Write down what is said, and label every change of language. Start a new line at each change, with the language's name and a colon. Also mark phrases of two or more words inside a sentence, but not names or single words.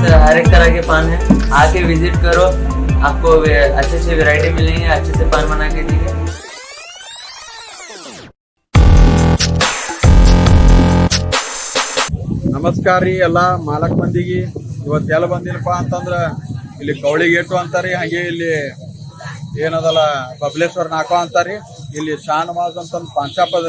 Hindi: हर एक तरह के पान है, आके विजिट करो, आपको अच्छे से वैरायटी मिलेंगे, अच्छे से पान बना के देंगे।
Kannada: ನಮಸ್ಕಾರ ರೀ ಎಲ್ಲ ಮಾಲಕ್ ಮಂದಿಗೆ ಇವತ್ತೆಲ್ಲ ಬಂದಿಲ್ಲಪ್ಪ ಅಂತಂದ್ರ ಇಲ್ಲಿ ಕವಳಿ ಗೇಟು ಅಂತಾರಿ, ಹಾಗೆ ಇಲ್ಲಿ ಏನದಲ್ಲ ಬಬ್ಲೇಶ್ವರ ನಾಕೋ ಅಂತಾರಿ, ಇಲ್ಲಿ ಶಾನವಾಜ್ ಅಂತಂದು ಪಾನ್ ಶಾಪ್ ಅದ ರೀ.